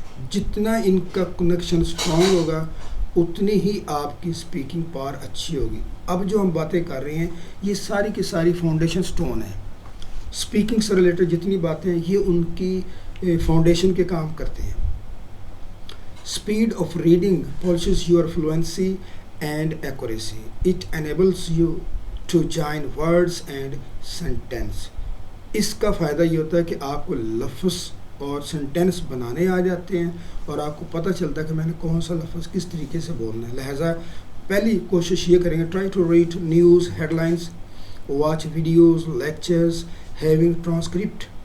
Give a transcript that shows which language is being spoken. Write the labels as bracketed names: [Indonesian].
[Urdu] جتنا ان کا connection strong ہوگا اتنی ہی آپ کی اسپیکنگ پاور اچھی ہوگی. اب جو ہم باتیں کر رہے ہیں یہ ساری کی ساری فاؤنڈیشن سٹون ہیں. اسپیکنگ سے ریلیٹڈ جتنی باتیں ہیں یہ ان کی فاؤنڈیشن کے کام کرتے ہیں. [English] Speed of reading polishes your fluency and accuracy. It enables you to join words and sentence. [Urdu] اس کا فائدہ یہ ہوتا ہے کہ آپ کو لفظ اور سنٹینس بنانے آ جاتے ہیں اور آپ کو پتہ چلتا ہے کہ میں نے کون سا لفظ کس طریقے سے بولنا ہے. لہٰذا پہلی کوشش یہ کریں گے، [English] Try to read news headlines, watch videos, lectures, having transcript.